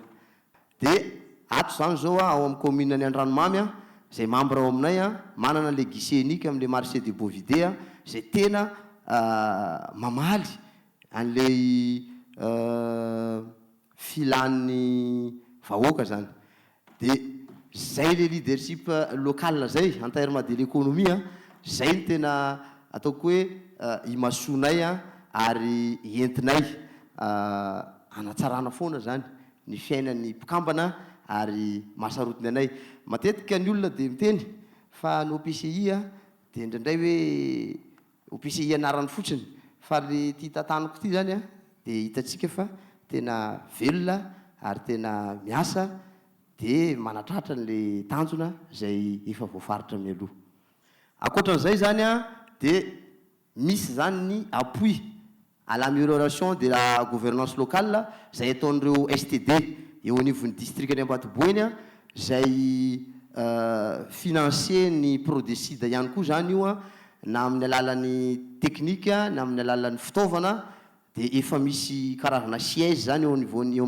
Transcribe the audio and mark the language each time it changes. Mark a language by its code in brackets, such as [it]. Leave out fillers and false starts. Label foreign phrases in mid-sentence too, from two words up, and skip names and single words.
[mg] Dia ato zany zao ao amin'ny commune ny Andranomamy izay membre ao aminay manana [fr] le guichet unique [mg] amin'le [fr] marché de Bovidé [mg] izay tena mamaly an'le filan'ny vahoaka zany. Dia zay [fr] le leadership local [mg] zay [fr] en terme de l'économie [mg] zay ny tena ataoko hoe imasonay ary entinay anatsarana foana zany ny fiainan'ny mpikambana ary mahasarotiny anay. Matetika ny olona dia miteny fa ny OPCI dia indraindray hoe OPCI anarany fotsiny, fa le ty tantaniko ty zany dia hitantsika fa tena velona ary tena miasa dia manatratra n'le tanjona zay efa voafaritra mialoha. Ankoatran'izay zany a dia misy zany ny [fr] appui à l'amélioration de la gouvernance locale [mg] zay ataon'ireo STD eo anivon'ny district any Ambatoboeny a zay financer ny Prodesida ihany koa zany io a na amin'ny alalan'ny teknika na amin'ny alalan'ny fitaovana dia efa misy karazana siège zany eo anivon'ny eo